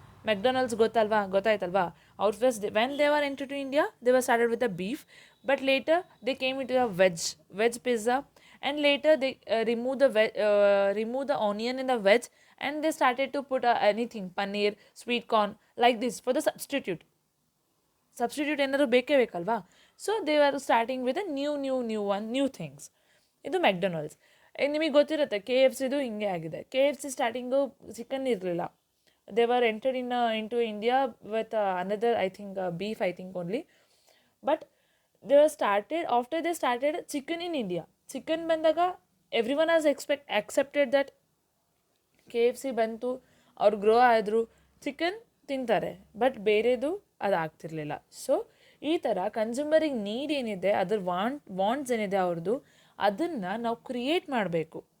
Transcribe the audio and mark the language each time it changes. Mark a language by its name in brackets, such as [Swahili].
[English] McDonald's ಗೊತ್ತಾಯ್ತಲ್ವಾ? ಅವ್ರ first when they are enter to India, they were started with a beef, but later they came with a veg pizza, and later they remove the onion in the veg, and they started to put anything, paneer, sweet corn, like this for the substitute [Kannada] ಏನಾದ್ರು ಬೇಕೇ ಬೇಕಲ್ವಾ? [English] So they are starting with a new things. ಇದು McDonald's. [Kannada] ನಿಮಗೆ ಗೊತ್ತಿರುತ್ತೆ KFC ಹಿಂಗೆ ಆಗಿದೆ. KFC starting chicken ಇರಲಿಲ್ಲ. [English] They were entered in to India with another beef only, but they were started after they started chicken in India. [Kannada] Chicken ಬಂದಾಗ [English] everyone has accepted that [Kannada] KFC ಬಂತು, ಅವ್ರು grow ಆದರು, chicken ತಿಂತಾರೆ, but ಬೇರೆದು ಅದು ಆಗ್ತಿರ್ಲಿಲ್ಲ. So ಈ ಥರ ಕನ್ಸ್ಯೂಮರಿಗೆ ನೀಡ್ ಏನಿದೆ, ಅದ್ರ ವಾಂಟ್ಸ್ ಏನಿದೆ ಅವ್ರದ್ದು, ಅದನ್ನು ನಾವು ಕ್ರಿಯೇಟ್ ಮಾಡಬೇಕು.